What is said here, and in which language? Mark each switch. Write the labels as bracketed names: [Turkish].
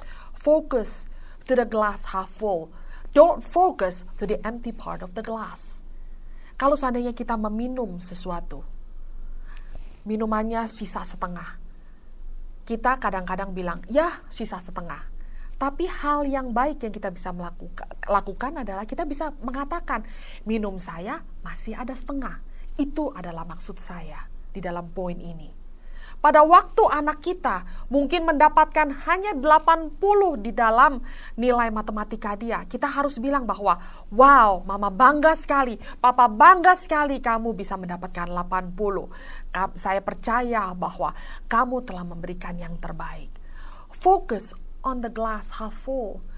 [English] Focus to the glass half full. Don't focus to the empty part of the glass. [Indonesian] Kalau seandainya kita meminum sesuatu, minumannya sisa setengah. Kita kadang-kadang bilang, ya sisa setengah. Tapi hal yang baik yang kita bisa lakukan adalah kita bisa mengatakan, minum saya masih ada setengah. Itu adalah maksud saya di dalam poin ini. Pada waktu anak kita mungkin mendapatkan hanya 80 di dalam nilai matematika dia, kita harus bilang bahwa, wow, mama bangga sekali, papa bangga sekali kamu bisa mendapatkan 80. Saya percaya bahwa kamu telah memberikan yang terbaik. [English] Focus on the glass half full.